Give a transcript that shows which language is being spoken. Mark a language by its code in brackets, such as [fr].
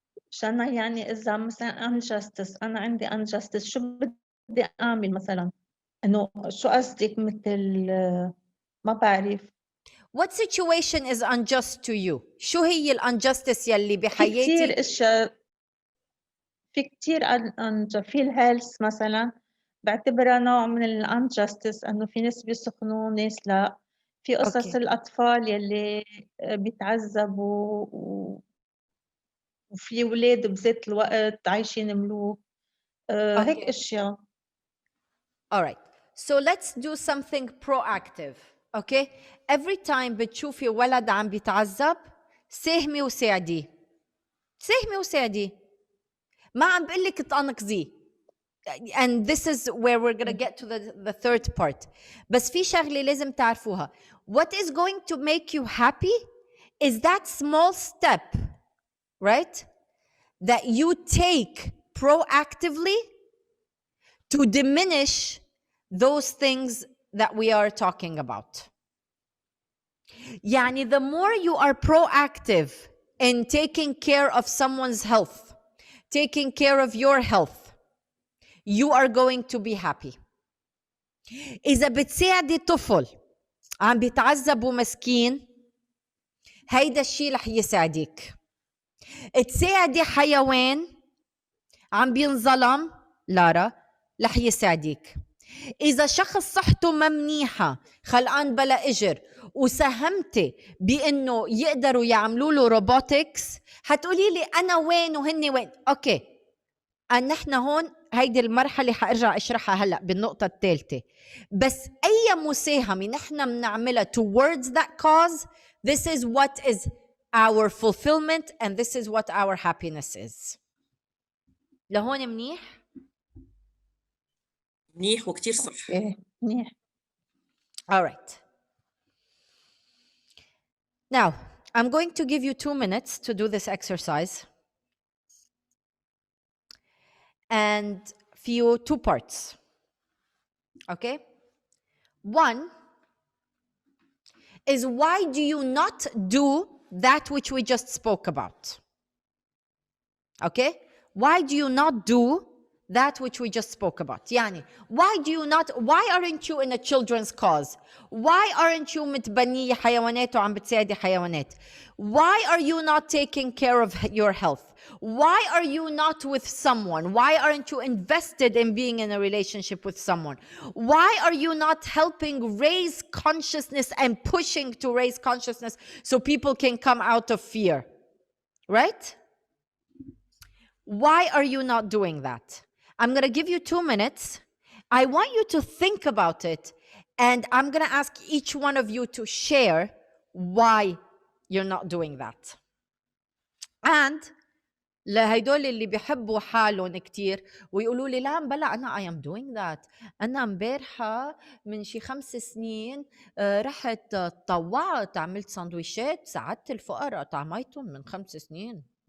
[ar] شانا يعني إذا مثلا unjustice أنا عندي unjustice شو بدي أعمل مثلا؟ إنه شو قصدك مثل ما بعرف. [en] What situation is unjust to you? [ar] شو هي الانجستس يلي في بحياتي؟ كتير أشياء، في كتير في الهيلث مثلا بعتبرها نوع من الانجستس، إنه في ناس بيسخنوا ناس لا. في قصص الأطفال يلي بيتعذبوا وفي ولاد بذات الوقت عايشين ملوك. هيك أشياء. [en] All right. So let's do something proactive. Okay? Every time [ar] بتشوفي ولد عم بيتعذب، ساهمي وساعديه. ساهمي وساعديه. ما عم بقول لك تنقذيه. [en] And this is where we're going to get to the third part. [ar] بس في شغلة لازم تعرفوها. [en] What is going to make you happy is that small step, right? That you take proactively to diminish those things that we are talking about. يعني the more you are proactive in taking care of someone's health, taking care of your health, you are going to be happy. [ar] إذا بتساعدي طفل عم بيتعذب ومسكين، هيدا الشيء رح يساعدك. تساعدي حيوان عم بينظلم، لارا، رح يساعدك. إذا شخص صحته ما منيحة، خلقان بلا إجر، وساهمتي بإنه يقدروا يعملوا له روبوتكس، هتقولي لي أنا وين وهني وين؟ أوكي، نحن هون هيدي المرحلة حأرجع أشرحها هلأ بالنقطة الثالثة. بس أي مساهمة نحن بنعملها [en] towards that cause, this is what is our fulfillment and this is what our happiness is. [ar] لهون منيح؟ منيح وكتير صح. منيح. [en] All right. Now, I'm going to give you 2 minutes to do this exercise. And few 2 parts. Okay? 1 is why do you not do that which we just spoke about? Okay? Why do you not do that which we just spoke about? يعني, why aren't you in a children's cause? Why aren't you [ar] متبنية حيوانات وعم بتساعدي حيوانات? [en] Why are you not taking care of your health? Why are you not with someone? Why aren't you invested in being in a relationship with someone? Why are you not helping raise consciousness and pushing to raise consciousness so people can come out of fear? Right? Why are you not doing that? I'm going to give you 2 minutes. I want you to think about it. And I'm going to ask each one of you to share why you're not doing that. [ar] And لهيدول اللي بيحبوا حالهم كتير ويقولوا لي لا بلا أنا [en] I am doing that. [ar] أنا امبارحة من شي 5 سنين رحت طوعت عملت ساندويشات ساعدت الفقراء طعميتهم من 5 سنين.